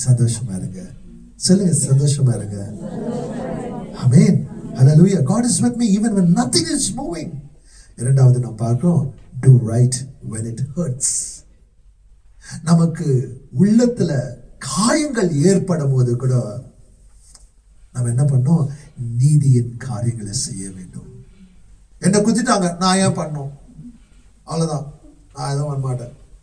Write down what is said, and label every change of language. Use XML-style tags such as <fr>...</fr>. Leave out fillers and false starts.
<ta>சந்தோஷமா இருங்க சொல்லுங்க, சந்தோஷமா இருங்க. ஆமென். ஹல்லேலூயா.</ta> <en>God is with me even when nothing is moving.</en> <ta>இரண்டாவது நாம் பார்க்கிறோம்,</ta> <en>do right when it hurts.</en> <ta>நமக்கு உள்ளத்துல காயங்கள் ஏற்படும் போது கூட நம்ம என்ன பண்ணோம், நீதியின் காரியங்களை செய்ய வேண்டும். என்ன குத்திட்டாங்க, நான் ஏன் பண்ணோம், அவ்வளவுதான், நான் எதுவும் பண்ண மாட்டேன்.</ta>